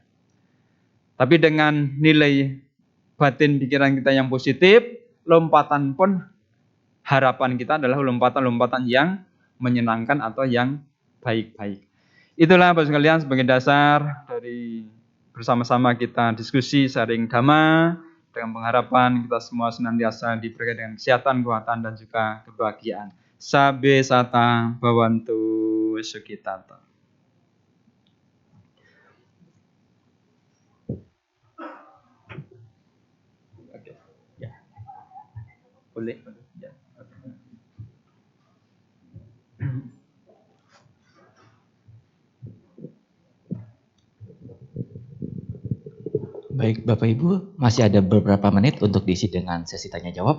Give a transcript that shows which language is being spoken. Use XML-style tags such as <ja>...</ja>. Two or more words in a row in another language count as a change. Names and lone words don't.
<id>Tapi dengan nilai batin pikiran kita yang positif, lompatan pun harapan kita adalah lompatan-lompatan yang menyenangkan atau yang baik-baik. Itulah Bapak sekalian sebagai dasar dari bersama-sama kita diskusi sharing Dhamma Dengan pengharapan kita semua senantiasa diberikan dengan kesehatan, kekuatan, dan juga kebahagiaan.</id> <pi>Sabe sata bawantu sukitata.</pi> <id>Oke, ya, boleh, ya. Baik Bapak Ibu, masih ada beberapa menit untuk diisi dengan sesi tanya jawab.</id>